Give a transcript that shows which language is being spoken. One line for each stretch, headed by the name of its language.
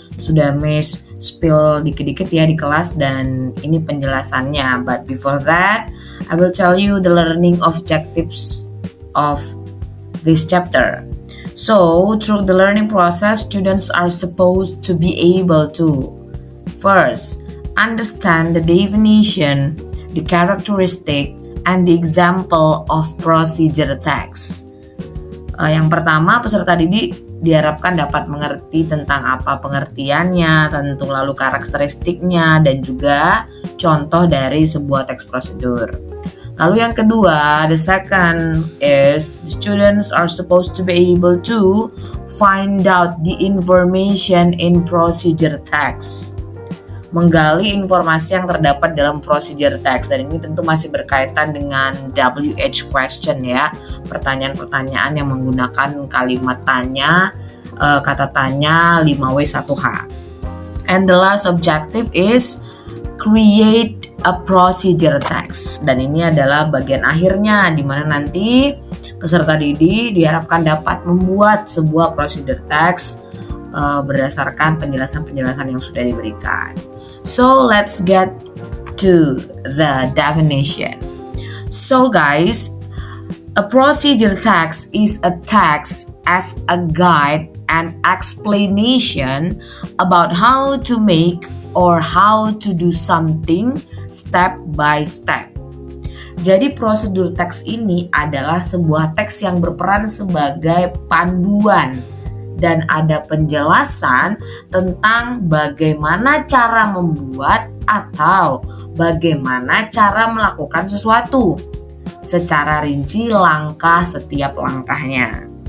Indonesian: Sudah Miss spill dikit-dikit ya di kelas dan ini penjelasannya.
English: But before that, I will tell you the learning objectives of this chapter. So, through the learning process, students are supposed to be able to first, understand the definition, the characteristic, and the example of procedure text.
Indonesian: Yang pertama, peserta didik diharapkan dapat mengerti tentang apa pengertiannya, tentu lalu karakteristiknya, dan juga contoh dari sebuah teks prosedur. Lalu yang kedua,
English: the second is the students are supposed to be able to find out the information in procedure text.
Indonesian: Menggali informasi yang terdapat dalam procedure text, dan ini tentu masih berkaitan dengan WH question ya, pertanyaan-pertanyaan yang menggunakan kalimat tanya, kata tanya 5W1H.
English: And the last objective is create a procedure text,
Indonesian: dan ini adalah bagian akhirnya di mana nanti peserta didik diharapkan dapat membuat sebuah procedure text berdasarkan penjelasan-penjelasan yang sudah diberikan.
English: So let's get to the definition. So guys, a procedure text is a text as a guide and explanation about how to make or how to do something step by step.
Indonesian: Jadi prosedur teks ini adalah sebuah teks yang berperan sebagai panduan dan ada penjelasan tentang bagaimana cara membuat atau bagaimana cara melakukan sesuatu secara rinci langkah setiap langkahnya.